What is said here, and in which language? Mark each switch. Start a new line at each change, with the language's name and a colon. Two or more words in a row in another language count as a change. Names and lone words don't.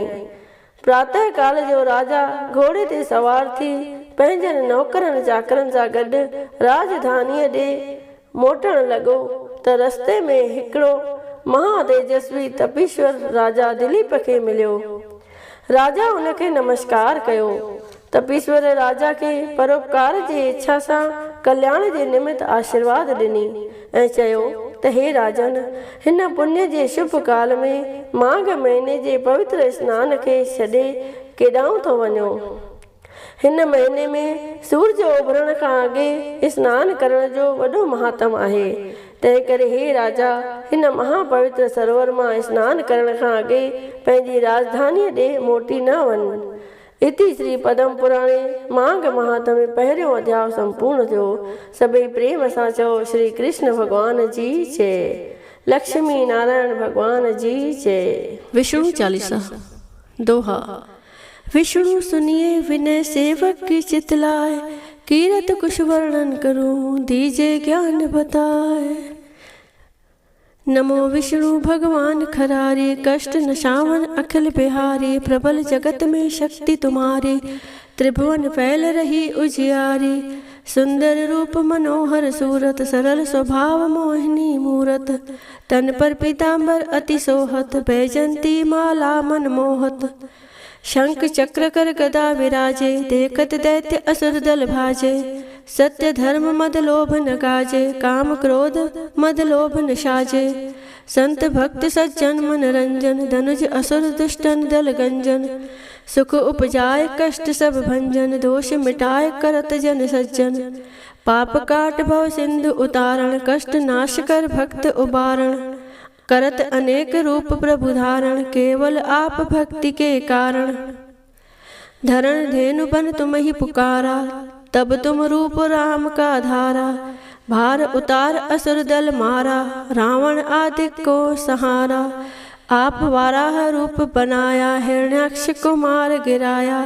Sindhi: प्रातः काल जो राजा घोड़े ते सवार थी पंहिंजनि नौकरनि चाकरनि सां गॾु राजधानीअ ॾे मोटण लॻो त रस्ते में हिकिड़ो महातेजस्वी तपीश्वर राजा दिलीप खे मिलियो। राजा उनखे नमस्कार कयो। तपीश्वर राजा खे परोपकार जी इच्छा सां कल्याण जे निमित्त आशीर्वाद ॾिनी ऐं चयो त हे राजन, हिन पुण्य जे शुभ काल में माघ महीने जे पवित्र स्नान खे छॾे केॾांहुं थो वञो। हिन महीने में सूरज उभरण खां अॻे स्नान करण जो वॾो महात्म आहे। तंहिं करे हे राजा, हिन महापवित्र सरोवर मां स्नान करण खां अॻे पंहिंजी राजधानीअ ॾे मोटी न वञ। इति श्री पद्म पुराणे माघ महात्म में पहिरियों अध्याय संपूर्ण थियो। सभई प्रेम सां चओ श्री कृष्ण भगवान जी जय। लक्ष्मी नारायण भगवान जी जय।
Hindi: विष्णु चालीसा दोहा। विष्णु सुनिए विनय सेवक की चितलाए। कीरत कुछ वर्णन करूं दीजे ज्ञान बताए। नमो विष्णु भगवान खरारे कष्ट नशावन अखिल बिहारी। प्रबल जगत में शक्ति तुम्हारी त्रिभुवन फैल रही उजियारी। सुंदर रूप मनोहर सूरत सरल स्वभाव मोहिनी मूरत। तन पर पीतांबर अति सोहत बैजंती माला मन मोहत। शंख चक्र कर गदा विराजे देखत दैत्य असुर दल भाजे। सत्य धर्म मद लोभ न गाजे काम क्रोध मद लोभ न साजे। संत भक्त सज्जन मन रंजन धनुज असुर दुष्टन दल गंजन। सुख उपजाए कष्ट सब भंजन दोष मिटाए करत जन सज्जन। पाप काट भव सिंधु उतारण कष्ट नाश कर भक्त उबारण। करत अनेक रूप प्रभु धारण केवल आप भक्ति के कारण। धरण धेनु बन तुम ही पुकारा तब तुम रूप राम का धारा। भार उतार असुर दल मारा रावण आदि को सहारा। आप वाराह रूप बनाया हिरण्याक्ष को मार गिराया।